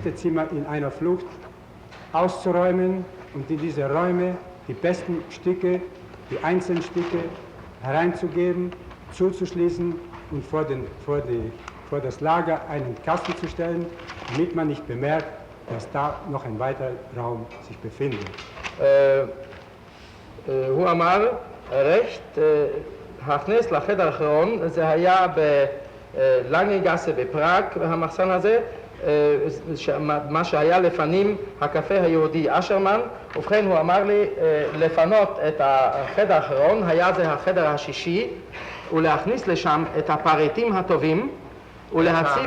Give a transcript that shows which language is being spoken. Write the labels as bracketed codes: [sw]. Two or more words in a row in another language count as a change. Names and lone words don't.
[de] Zimmer in einer Flucht, auszuräumen und in diese Räume die besten Stücke, die einzelnen Stücke hereinzugeben, zuzuschließen und vor das Lager einen Kasten zu stellen, damit man nicht bemerkt, dass da noch ein weiterer Raum sich befindet. [he] הוא אמר, רשת, הכנס לחדר האחרון, זה היה בלנגנגאסה בפראג, המחסן הזה, מה שהיה לפנים הקפה היהודי אשרמן, ובכן הוא אמר לי לפנות את החדר האחרון, היה זה החדר השישי, ולהכניס לשם את הפריטים הטובים, ולהציף